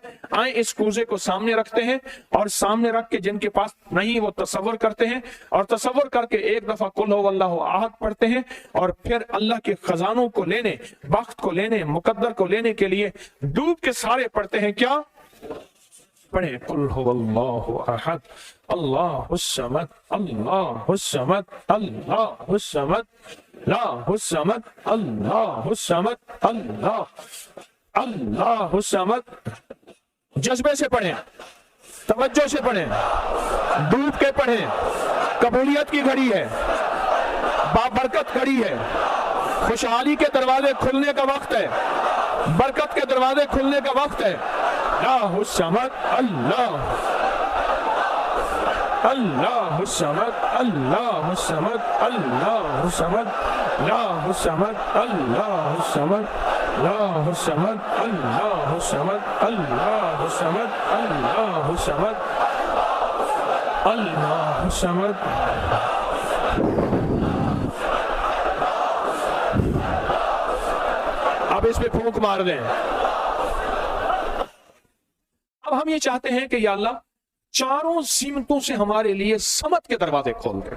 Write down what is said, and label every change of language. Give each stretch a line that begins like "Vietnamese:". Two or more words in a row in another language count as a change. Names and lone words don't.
Hindi: आए इस कूजे को सामने रखते हैं, और सामने रख के जिनके पास नहीं वो तसव्वुर करते हैं, और तसव्वुर करके एक दफा
Arabic: قل هو الله أحد
Hindi: पढ़ते हैं, और फिर अल्लाह के खजानों को लेने, वक्त को लेने, मुकद्दर को लेने के लिए डूब के सारे पढ़ते हैं। क्या पढ़े?
Arabic: قل هو الله أحد, الله الصمد، الله الصمد، الله الصمد، الله الصمد، الله الصمد، الله الصمد.
Hindi: जज्बे से पढ़ें, तवज्जो से पढ़ें, डूब के पढ़ें। कबूलियत की घड़ी है, बाबरकत घड़ी है, खुशहाली के दरवाजे खुलने का वक्त है, बरकत के दरवाजे खुलने का वक्त है।
Arabic: الله الصمد، الله الصمد، الله الصمد، الله الصمد، الله الصمد، الله الصمد، الله الصمد، الله الصمد، الله الصمد، الله الصمد، الله الصمد.
Hindi: अब इस पे फूंक मार दें। अब हम ये चाहते हैं कि
Arabic: يا الله
Hindi: चारों सीमतों से हमारे लिए समत के दरवाजे खोल दे।